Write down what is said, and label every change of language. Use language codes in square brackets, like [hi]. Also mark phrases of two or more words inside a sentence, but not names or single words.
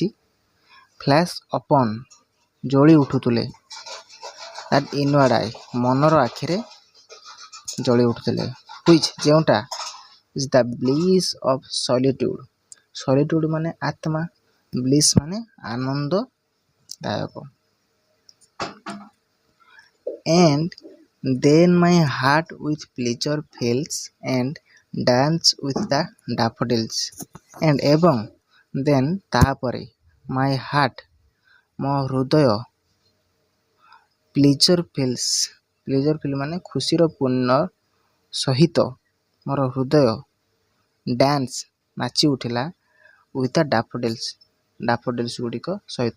[en] flash upon [or] ଜଳି ଉଠୁଥିଲେ, [en] that inward eye [or] ମନର ଆଖିରେ ଜଳି ଉଠୁଥିଲେ। [en] ହୁଇଚ୍ ଯେଉଁଟା, is the bliss of solitude. [or] ସଲିଟ୍ୟୁଡ୍ ମାନେ ଆତ୍ମା, ବ୍ଲିସ୍ ମାନେ ଆନନ୍ଦଦାୟକ। [en] And then my heart with pleasure fills and dance with the daffodils. [or] And ଏବଂ then ତାପରେ [en] my heart [or] ମୋ ହୃଦୟ, [en] pleasure fills, pleasure fill [or] ମାନେ ଖୁସିର ପୂର୍ଣ୍ଣ ସହିତ ମୋର ହୃଦୟ, ଡ୍ୟାନ୍ସ ନାଚି ଉଠିଲା, [en] with the daffodils, daffodils [or] ଗୁଡ଼ିକ ସହିତ।